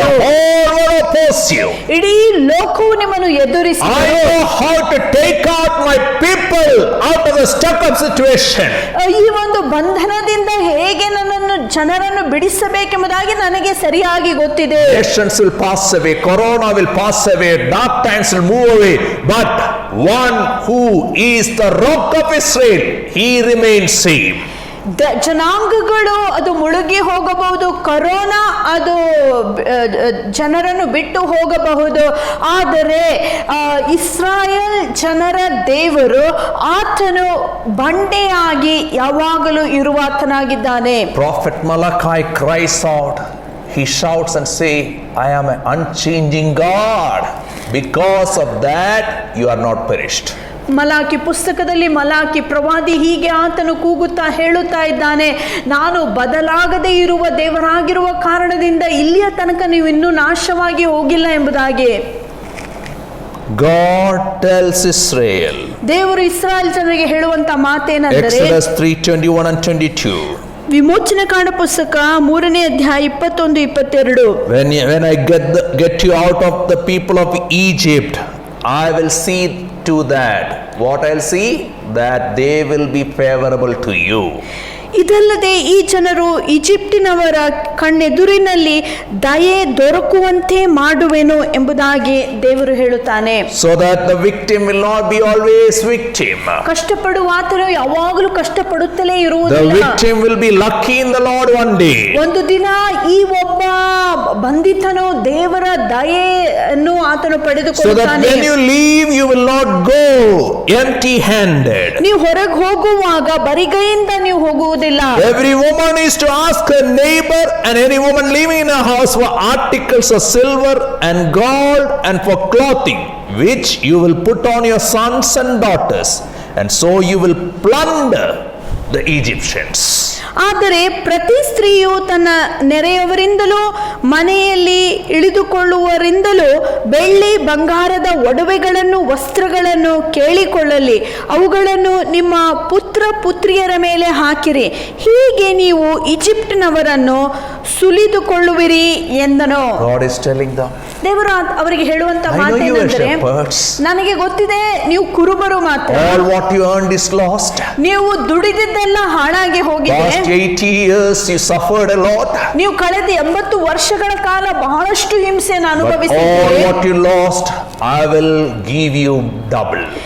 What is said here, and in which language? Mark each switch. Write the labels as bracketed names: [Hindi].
[English] the whole world oppose you. [Kannada] ಇಡೀ ಲೋಕವು ನಿಮ್ಮನ್ನು [English] I [Kannada] ಎದುರಿಸುವುದು. [English] know how to take out my people out of a stuck-up situation. [Kannada] ಈ ಒಂದು ಬಂಧನದಿಂದ ಹೇಗೆ ಹೇಗೆ ನನ್ನನ್ನು ಜನರನ್ನು ಬಿಡಿಸಬೇಕೆಂಬುದಾಗಿ ನನಗೆ ಸರಿಯಾಗಿ ಗೊತ್ತಿದೆ. [English] Nations will pass away, corona will pass away, dark times will move away, but one who is the rock of Israel, he remains same. [Kannada] ಜನಾಂಗಗಳು ಅದು ಮುಳುಗಿ ಹೋಗಬಹುದು, ಕರೋನಾ ಅದು ಜನರನ್ನು ಬಿಟ್ಟು ಹೋಗಬಹುದು, ಆದರೆ ಇಸ್ರಾಯೇಲ್ ಜನರ ದೇವರು ಆತನು ಬಂಡೆಯಾಗಿ ಯಾವಾಗಲೂ ಇರುವಾತನಾಗಿದ್ದಾನೆ. [English] Prophet Malachi cries out, he shouts and say, I am an unchanging God, because of that you are not perished. [Kannada] Malachi ಪುಸ್ತಕದಲ್ಲಿ ಮಲಾಕಿ ಪ್ರವಾದಿ ಹೀಗೆ ಆತನು ಕೂಗುತ್ತಾ ಹೇಳುತ್ತಾ ಇದ್ದಾನೆ, ನಾನು ಬದಲಾಗದೇ ಇರುವ ದೇವರಾಗಿರುವ ಕಾರಣದಿಂದ ಇಲ್ಲಿಯ ತನಕ ನೀವು ಇನ್ನೂ ನಾಶವಾಗಿ ಹೋಗಿಲ್ಲ ಎಂಬುದಾಗಿ [English] God tells Israel, [Kannada] ದೇವರು ಇಸ್ರಾಯೇಲ್ ಜನರಿಗೆ ಹೇಳುವಂತ ಮಾತೇನೆಂದರೆ, [English] Exodus 3:21 and 22. [Kannada] ವಿಮೋಚನೆ ಕಾಂಡ ಪುಸ್ತಕ 3ನೇ ಅಧ್ಯಾಯ 21-22. [English] When I get you out of the people of Egypt, I will see to that. What I'll see? That they will be favorable to you. [Kannada] ಇದಲ್ಲದೆ ಈ ಜನರು ಈಜಿಪ್ಟಿನವರ ಕಣ್ಣೆದುರಿನಲ್ಲಿ ದಯೆ ದೊರಕುವಂತೆ ಮಾಡುವೆನು ಎಂಬುದಾಗಿ ದೇವರು ಹೇಳುತ್ತಾನೆ. [English] So that the victim will not be always victim. [Kannada] ಕಷ್ಟಪಡುವಾತನು ಯಾವಾಗಲೂ ಕಷ್ಟಪಡುತ್ತಲೇ [English] The [Kannada] ಇರುವುದಿಲ್ಲ. [English] victim will be lucky in the Lord one day. [Kannada] ಒಂದು ದಿನ ಈ ಒಬ್ಬ ಬಂಧಿತನು ದೇವರ ದಯೆಯನ್ನು ಆತನು [English] So that [Kannada] ಪಡೆದುಕೊಳ್ಳುತ್ತಾನೆ. [English] when you leave, you will not go empty-handed. [Kannada] ನೀವು ಹೊರಗೆ ಹೋಗುವಾಗ ಬರಿಗೈಯಿಂದ ನೀವು ಹೋಗುವುದಿಲ್ಲ. [English] Every woman is to ask her neighbor and any woman living in a house for articles of silver and gold and for clothing, which you will put on your sons and daughters, and so you will plunder the Egyptians. [Kannada] ಆದರೆ ಪ್ರತಿ ಸ್ತ್ರೀಯು ತನ್ನ ನೆರೆಯವರಿಂದಲೂ ಮನೆಯಲ್ಲಿ ಇಳಿದುಕೊಳ್ಳುವರಿಂದಲೂ ಬೆಳ್ಳಿ ಬಂಗಾರದ ಒಡವೆಗಳನ್ನು ವಸ್ತ್ರಗಳನ್ನು ಕೇಳಿಕೊಳ್ಳಲಿ, ಅವುಗಳನ್ನು ನಿಮ್ಮ ಪುತ್ರ ಪುತ್ರಿಯರ ಮೇಲೆ ಹಾಕಿರಿ, ಹೀಗೆ ನೀವು ಈಜಿಪ್ಟಿನವರನ್ನು ಸುಲಿದುಕೊಳ್ಳುವಿರಿ ಎಂದನು. [English] God is telling them, [Kannada] ದೇವರು ಅವರಿಗೆ ಹೇಳುವಂತ [English] I know you are [Kannada] ಮಾತೇನೆಂದರೆ, [English] shepherds. [Kannada] ನನಗೆ ಗೊತ್ತಿದೆ ನೀವು ಕುರುಬರು ಮಾತ್ರ, [English] All what you earned is lost. [Kannada] ನೀವು ದುಡಿದಿದ್ದೆಲ್ಲ ಹಾಳಾಗಿ ಹೋಗಿದೆ, [English] Last 80 years you suffered a lot. [Kannada] ನೀವು ಕಳೆದ 80 ವರ್ಷಗಳ ಕಾಲ ಬಹಳಷ್ಟು ಹಿಂಸೆಯನ್ನು [English] But all [Kannada] ಅನುಭವಿಸಿದ್ದೀರಿ, [English] what you lost, I will give you double.